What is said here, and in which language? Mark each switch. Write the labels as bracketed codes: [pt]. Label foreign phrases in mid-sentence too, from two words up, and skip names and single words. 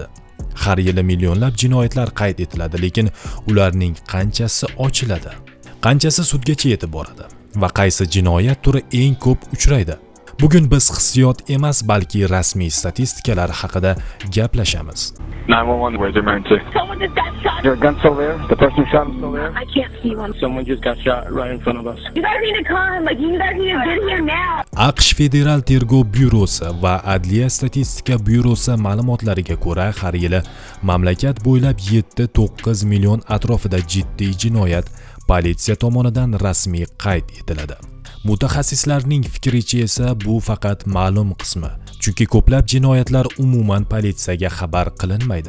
[uz] Har yili millionlab jinoyatlar qayd etiladi, lekin ularning qanchasi ochiladi? Qanchasi sudgacha yetib boradi? Va qaysi jinoyat turi eng ko'p uchraydi? Bugun biz hissiyot emas, balki rasmiy statistikalar haqida gaplashamiz. [en] 911, where's your man to? Someone just got shot. Your gun still there? The person who shot him still there? I can't see one. Someone just got shot right in front of us. You guys need to come. Like, you guys need to get here now. [uz] AQSh Federal tergov byurosi va Adliya statistika byurosi ma'lumotlariga ko'ra, har yili mamlakat bo'ylab 7-9 million atrofida jiddiy jinoyat politsiya tomonidan rasmiy qayd etiladi. Mutaxassislarning fikricha esa bu faqat ma'lum qismi, chunki ko'plab jinoyatlar umuman politsiyaga xabar qilinmaydi.